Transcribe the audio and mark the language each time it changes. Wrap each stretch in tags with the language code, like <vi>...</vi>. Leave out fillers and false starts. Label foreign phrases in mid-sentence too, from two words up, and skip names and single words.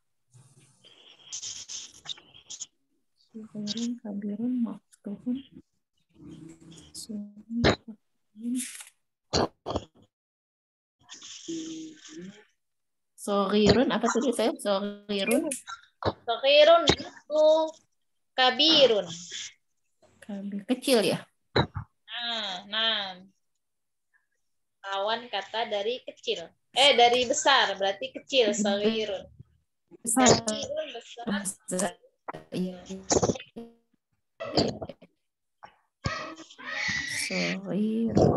<ar>صغيرٌ، كبيرٌ، مفتوحٌ.</ar> <id>Saghirun apa tadi saya? Saghirun. Saghirun itu kabirun. Kabir. Kecil ya? Nah. Lawan kata dari kecil. Dari besar, berarti kecil, saghirun. Saghirun besar. Iya. Saghirun.</id>